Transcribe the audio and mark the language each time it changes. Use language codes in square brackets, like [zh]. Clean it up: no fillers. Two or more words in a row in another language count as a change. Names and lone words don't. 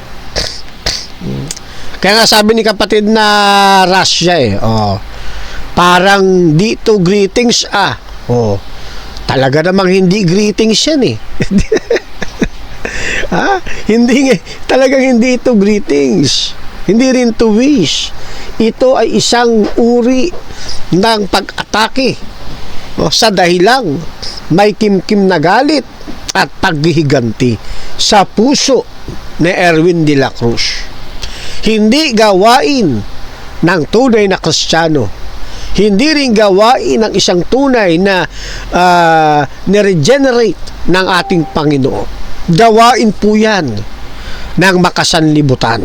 [tl] Kaya nga sabi ni kapatid na Russia parang dito greetings talaga namang hindi greetings yan talagang hindi ito greetings, hindi rin to wish. Ito ay isang uri ng pag-atake sa dahilang may kimkim na galit at paghihiganti sa puso ni Erwin de la Cruz. Hindi gawain ng tunay na Kristiyano, hindi rin gawain ng isang tunay na niregenerate ng ating Panginoon. Gawain po yan ng makasanlibutan.